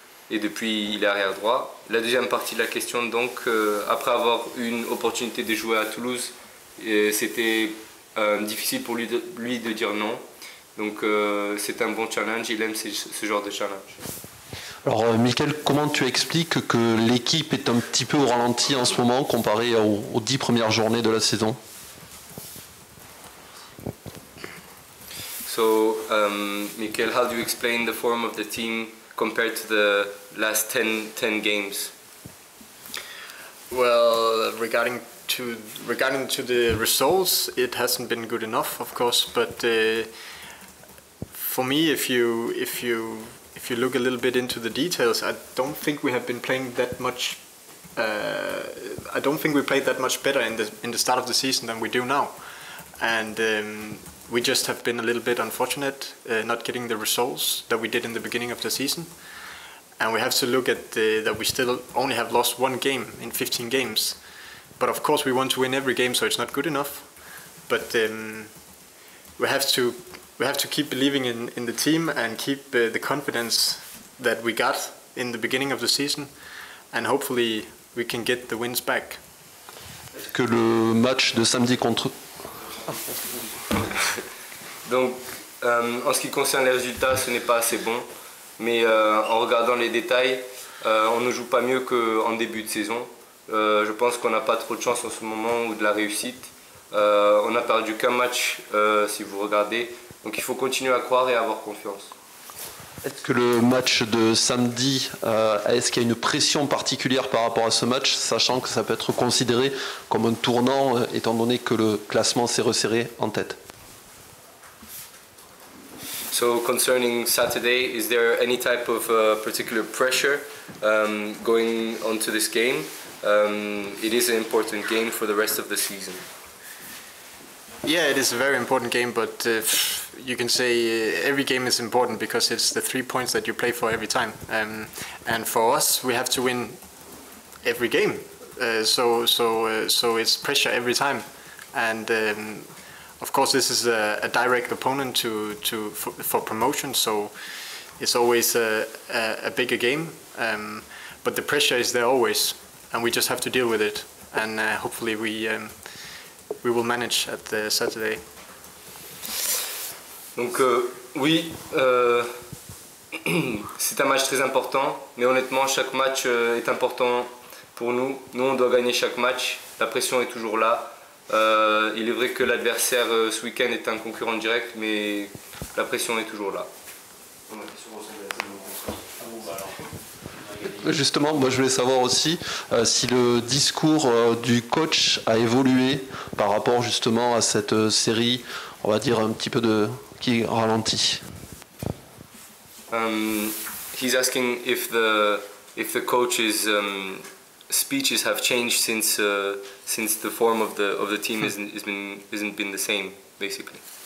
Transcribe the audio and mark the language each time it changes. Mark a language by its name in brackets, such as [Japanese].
[French] Et depuis, il est arrière droit. La deuxième partie de la question, donc, après avoir eu une opportunité de jouer à Toulouse, c'était difficile pour lui de dire non. Donc c'est un bon challenge, il aime ce genre de challenge. Alors Mickaël, comment tu expliques que l'équipe est un petit peu au ralenti en ce moment comparé aux 10 premières journées de la saison? [English] So, Mickaël, how do you explain the form of the team compared to the last 10 games? Well, regarding to the results, it hasn't been good enough, of course. But for me, if you look a little bit into the details, I don't think we have been playing that much. I don't think we played that much better in the start of the season than we do now, and we just have been a little bit unfortunate not getting the results that we did in the beginning of the season. And we have to look at that we still only have lost one game in 15 games. But of course we want to win every game, so it's not good enough. But we have to keep believing in the team and keep the confidence that we got in the beginning of the season, and hopefully we can get the wins back. [French] Est-ce que le match de samedi contre... Donc, en ce qui concerne les résultats, ce n'est pas assez bon. Mais en regardant les détails, on ne joue pas mieux qu'en début de saison. Je pense qu'on n'a pas trop de chance en ce moment ou de la réussite. On n'a perdu qu'un match si vous regardez. Donc il faut continuer à croire et à avoir confiance. Est-ce que le match de samedi, est-ce qu'il y a une pression particulière par rapport à ce match, sachant que ça peut être considéré comme un tournant, étant donné que le classement s'est resserré en tête? [English] So concerning Saturday, is there any type of particular pressure going onto this game? It is an important game for the rest of the season. Yeah, it is a very important game, but you can say every game is important because it's the 3 points that you play for every time. And for us, we have to win every game. So it's pressure every time. And of course, this is a direct opponent for promotion, so it's always a bigger game. But the pressure is there always, and we just have to deal with it. And hopefully we will manage at the Saturday. [French] Donc oui, c'est un match très important, mais honnêtement, chaque match est important pour nous. Nous, on doit gagner chaque match. La pression est toujours là. Il est vrai que l'adversaire ce week-end est un concurrent direct, mais la pression est toujours là. Justement, moi je voulais savoir aussi si le discours du coach a évolué par rapport justement à cette série, on va dire un petit peu qui ralentit. [English] He's asking if the coach is speeches have changed since the form of the team isn't been the same, basically?